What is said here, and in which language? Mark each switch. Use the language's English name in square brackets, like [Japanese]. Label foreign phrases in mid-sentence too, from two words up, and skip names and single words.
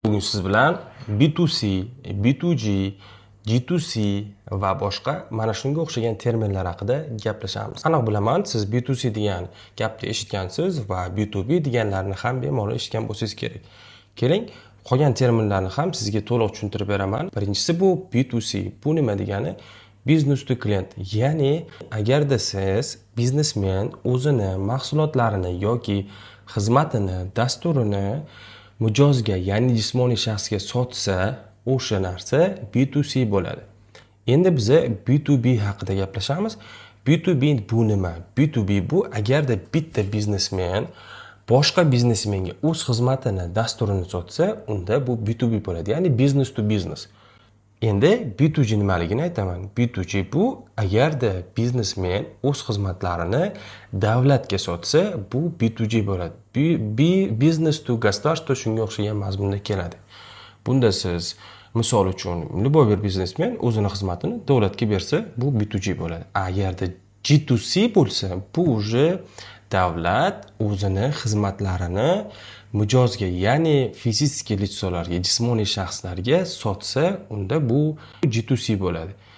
[Uzbek] Bugun siz bilan B2C, B2G, G2C va boshqa mana shunga o'xshagan terminlar haqida gaplashamiz. Aniq bilaman, siz B2C degan gapni eshitgansiz va B2B deganlarni ham bemalol eshitgan bo'lsangiz kerak. Keling, qolgan terminlarni ham sizga to'liq tushuntirib beraman. Birinchisi bu B2C. Bu nima degani? [English] Business to client. [Uzbek] Ya'ni agarda siz biznesmen o'zini mahsulotlarini yoki xizmatini, dasturini mijozga, ya'ni jismoniy shaxsga sotsa, o'sha narsa B2C bo'ladi. Endi biz B2B haqida gaplashamiz. B2B bu nima? B2B bu agarda bitta biznesmen boshqa biznesmenga o'z xizmatini, dasturini sotsa, unda bu B2B bo'ladi. [English] Ya'ni business to business. [Uzbek] Endi B2G nimaligini aytaman. B2G bu agarda biznesmen o'z xizmatlarini davlatga sotsa, bu B2G bo'ladi. [English] Business to [Uzbek] государство shunga o'xshagan mazmunda keladi. Bunda siz misol uchun любой bir biznesmen o'zini xizmatini davlatga bersa, bu B2G bo'ladi. Agarda G2C bo'lsa, bu уже davlat o'zini xizmatlarini mijozga, ya'ni fizik litsolarga, jismoniy shaxslarga sotsa, unda bu G2C bo'ladi.